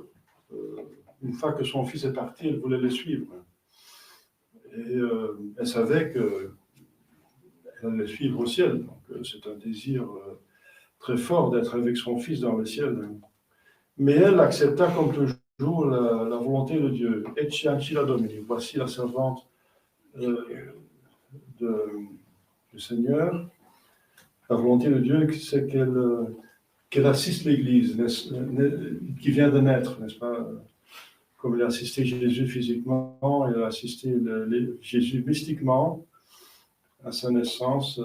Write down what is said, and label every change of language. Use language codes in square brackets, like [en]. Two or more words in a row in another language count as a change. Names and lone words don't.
[fr] Une fois que son fils est parti, elle voulait le suivre. Et elle savait qu'elle allait le suivre au ciel. Donc, c'est un désir très fort d'être avec son fils dans le ciel. Mais elle accepta comme toujours la volonté de Dieu. [la] Ecce ancilla Domini, [fr] voici la servante du Seigneur. La volonté de Dieu, c'est qu'elle assiste l'Église qui vient de naître, n'est-ce pas? Comme elle a assisté Jésus physiquement, elle a assisté Jésus mystiquement à sa naissance.